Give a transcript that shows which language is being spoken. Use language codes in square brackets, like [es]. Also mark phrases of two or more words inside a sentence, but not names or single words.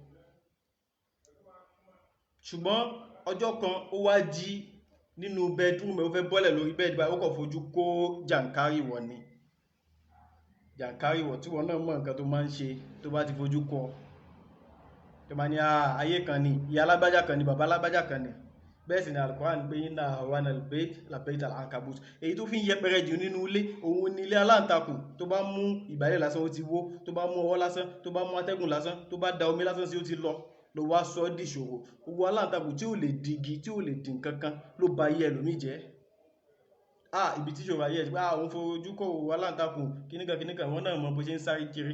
[yo] Ṣùgbọ́n ọjọ́ kan ó wá jí nínú bedroom ẹ̀ ó fẹ́ bọ́lẹ̀ lórí bẹ́ẹ̀dì báyìí ó kàn fojú kó jàǹkárìwọ̀ ni. Jàǹkárìwọ̀ tí wọ́n náà mọ̀ nǹkan tó máa ń ṣe tó bá ti fojú kọ. Tó bá ní ayé kan ni ìyá alágbájá kan ni bàbá alágbájá kan ni bẹ́ẹ̀ sì ni Al-Qur'an pé [ar] إن أوهن البيت ل بيت العنكبوت, [yo] èyí tó fi ń yẹpẹrẹ jù nínú ilé òun ni ilé aláǹtakùn. Tó bá mú ìgbálẹ̀ lásán ó ti wó, tó bá mú ọwọ́ lásán, tó bá mú atẹ́gùn lásán, tó bá da omi lásán sí ó ti lọ, ló wá sọ di ìṣòro. Gbogbo aláǹtakùn tí ò lè digi, tí ò lè dín kankan ló ba ayé ẹlòmíì jẹ́. Ibi tí ìṣòro ayé ẹ̀ pé òun fojú kọ òwò aláǹtakùn kíníkan wọn náà mọ bó ṣe ń sáré kiri.